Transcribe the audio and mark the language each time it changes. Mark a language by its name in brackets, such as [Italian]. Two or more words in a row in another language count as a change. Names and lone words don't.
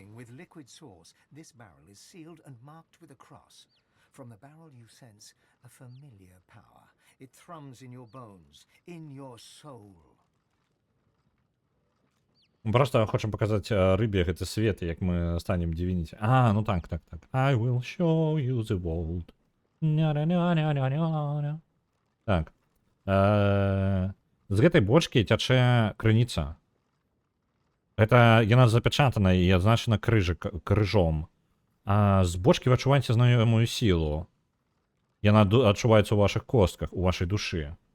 [Belarusian] Просто хочам паказаць рыбе гэты свет, як мы станем дзівініць. А, ну так. [English] I will show you the world. [Belarusian] Так. З гэтай бочкі цячэ крыніца. Гэта яна запячатана і адзначана крыжом. А з бочкі вы адчуваеце знаёмую сілу. Яна адчуваецца ў вашых костках, у вашай душы.